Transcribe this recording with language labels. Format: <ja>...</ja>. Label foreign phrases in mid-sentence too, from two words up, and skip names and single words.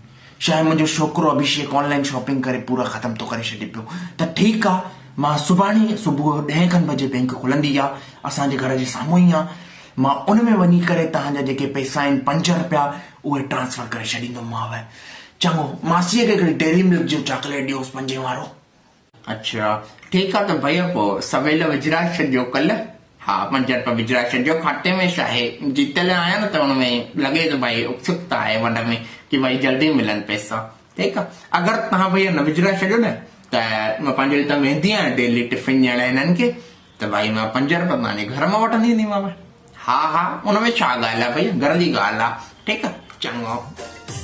<sd>शायदि मुंहिंजो छोकिरो अभिषेक</sd> <en>online shopping</en> <sd>करे पूरा ख़तम थो करे छॾे पियो। त ठीकु आहे, मां सुभाणे सुबुह 10 खनि बजे बैंक खुलंदी आहे, असांजे घर जे साम्हूं ई आहे। मां उन में वञी करे तव्हांजा जेके पैसा आहिनि 5 रुपया उहे ट्रांसफर करे छॾींदोमांव। चङो, मासीअ खे हिकिड़ी डेयरी मिल्क जो चॉकलेट ॾियोसि 5 वारो। अच्छा ठीकु आहे त भैया पोइ सवेल विझराए छॾियो कल्ह। हा 5 रुपया विझराए छॾियो खाते में। छा आहे जीतल आहियां न त हुन में लॻे थो भाई उत्सुकता आहे मन में की भाई जल्दी मिलनि पैसा। ठीकु आहे, अगरि तव्हां भैया न विझराए छॾियो न त मां पंहिंजे लाइ वेंदी आहियां</sd> <en>daily tiffin</en> <sd>ॾियण हिननि खे, त भाई मां 5 रुपया तव्हांजे घर मां वठंदी ईंदीमांव। हा हा, उन में छा ॻाल्हि आहे भैया, घर जी ॻाल्हि आहे। ठीकु आहे, चङो।</sd>